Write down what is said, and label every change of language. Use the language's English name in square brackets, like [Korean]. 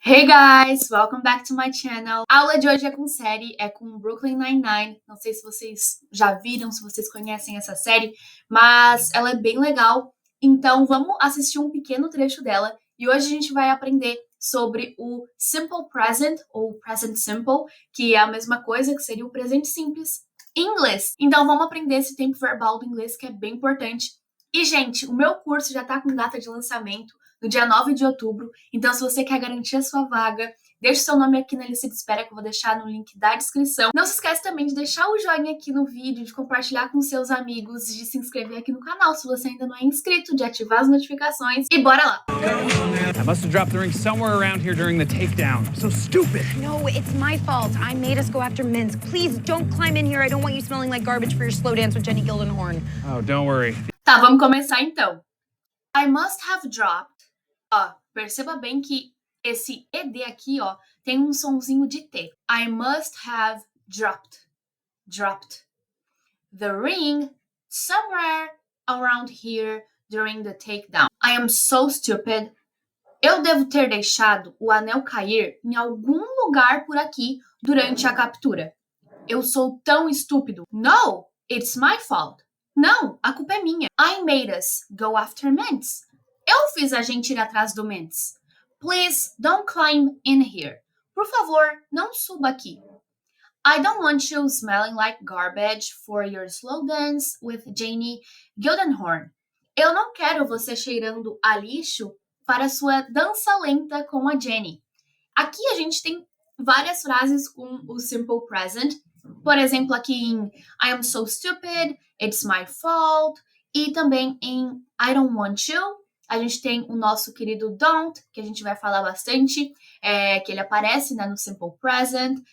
[English] Hey guys, welcome back to my channel. [Portuguese] A aula de hoje é com série, é com Brooklyn Nine-Nine. Não sei se vocês já viram, se vocês conhecem essa série, mas ela é bem legal. Então vamos assistir um pequeno trecho dela e hoje a gente vai aprender sobre o Simple Present ou Present Simple, que é a mesma coisa, que seria o presente simples em inglês. Então vamos aprender esse tempo verbal do inglês que é bem importante. E gente, o meu curso já tá com data de lançamento no dia 9 de outubro. Então, se você quer garantir a sua vaga, deixe seu nome aqui na lista de espera que eu vou deixar no link da descrição. Não se esquece também de deixar o joinha aqui no vídeo, de compartilhar com seus amigos, de se inscrever aqui no canal se você ainda não é inscrito, de ativar as notificações e bora lá! [English] I must have dropped the ring somewhere around here during the takedown. So stupid. No, it's my fault. I made us go after Minsk. Please don't climb in here. I don't want you smelling like garbage for your slow dance with Jenny Gildenhorn. Oh, don't worry. [Portuguese] Tá, vamos começar então. [English] I must have dropped. [Portuguese] Ó, perceba bem que esse ED aqui, ó, tem um sonzinho de T. [English] I must have dropped. Dropped. The ring somewhere around here during the takedown. I am so stupid. [Portuguese] Eu devo ter deixado o anel cair em algum lugar por aqui durante a captura. Eu sou tão estúpido. [English] No, it's my fault. [Portuguese] Não, a culpa é minha. [English] I made us go after Mintz. [Portuguese] Eu fiz a gente ir atrás do Mintz. [English] Please don't climb in here. [Portuguese] Por favor, não suba aqui. [English] I don't want you smelling like garbage for your slow dance with Jenny Gildenhorn. [Portuguese] Eu não quero você cheirando a lixo para sua dança lenta com a Jenny. Aqui a gente tem várias frases com o simple present. Por exemplo, aqui em [English] I am so stupid, it's my fault. [Portuguese] E também em [English] I don't want you. [Portuguese] A gente tem o nosso querido don't, que a gente vai falar bastante, que ele aparece, né, no simple present.